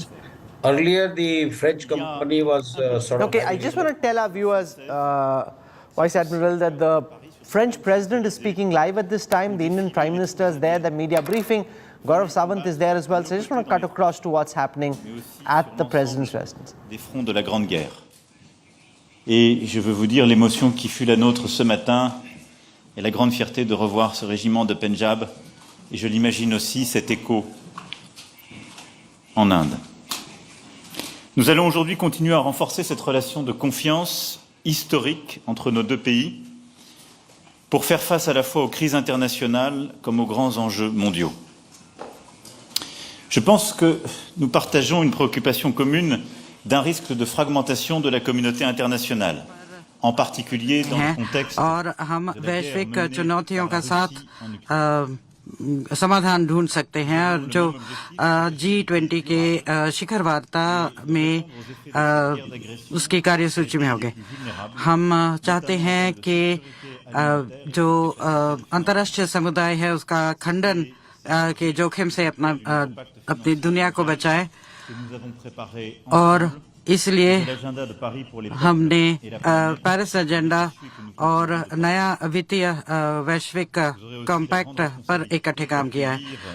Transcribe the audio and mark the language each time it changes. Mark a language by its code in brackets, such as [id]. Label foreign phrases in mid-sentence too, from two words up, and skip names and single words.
[en] Earlier, the French company was sort of... Okay, I just want to tell our viewers, Vice Admiral, that the French President is speaking live at this time. The Indian Prime Minister is there, the media briefing. Gaurav Sawant is there as well. So I just want to cut across to what's happening at the President's residence. [fr] Des fronts de la Grande Guerre. Et je veux vous dire l'émotion qui fut la nôtre ce matin et la grande fierté de revoir ce régiment de Pendjab. Et je l'imagine aussi cet écho en Inde. Nous allons aujourd'hui continuer à renforcer cette relation de confiance historique entre nos deux pays pour faire face à la fois aux crises internationales comme aux grands enjeux mondiaux. Je pense que nous partageons une préoccupation commune d'un risque de fragmentation de la communauté internationale, en particulier dans le contexte de la guerre menée [hi] समाधान ढूंढ सकते हैं और जो G20 के शिखर वार्ता में उसकी कार्यसूची में होंगे। हम चाहते हैं कि जो अंतर्राष्ट्रीय समुदाय है उसका खंडन के जोखिम से अपनी दुनिया को बचाए और इसलिए हमने पेरिस एजेंडा और नया वित्तीय वैश्विक कॉम्पैक्ट पर इकट्ठे काम किया है।